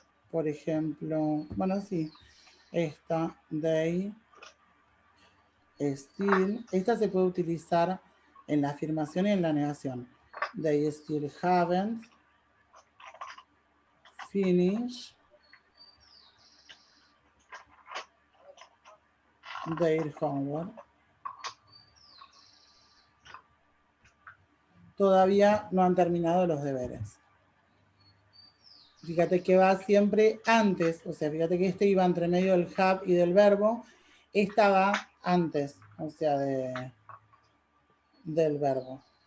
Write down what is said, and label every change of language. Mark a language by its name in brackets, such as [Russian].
[Spanish] Por ejemplo, bueno, sí, esta, they, still, esta se puede utilizar en la afirmación y en la negación. [English] They still haven't finished their homework. [Spanish] Todavía no han terminado los deberes. Fíjate que va siempre antes, o sea, fíjate que este iba entre medio del have y del verbo. Esta va antes, o sea, del verbo.